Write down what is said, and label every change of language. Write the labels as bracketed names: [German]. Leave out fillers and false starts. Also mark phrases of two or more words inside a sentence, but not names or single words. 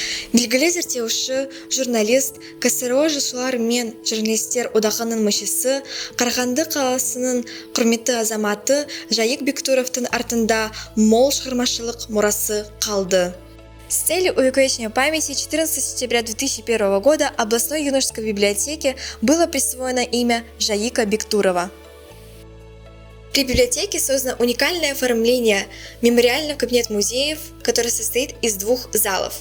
[Kazakh] Белгілі зерттеуші, журналист, КСРО жазушылар мен журналистер одағының мүшесі, Қарағанды қаласының құрметті азаматы Жайық Бектуровтың артында мол шығармашылық мұрасы қалды. [Russian] С целью увековечения памяти 14 сентября 2001 года областной юношеской библиотеке было присвоено имя Жайыка Бектурова. При библиотеке создано уникальное оформление мемориального кабинета музеев, который состоит из 2 залов.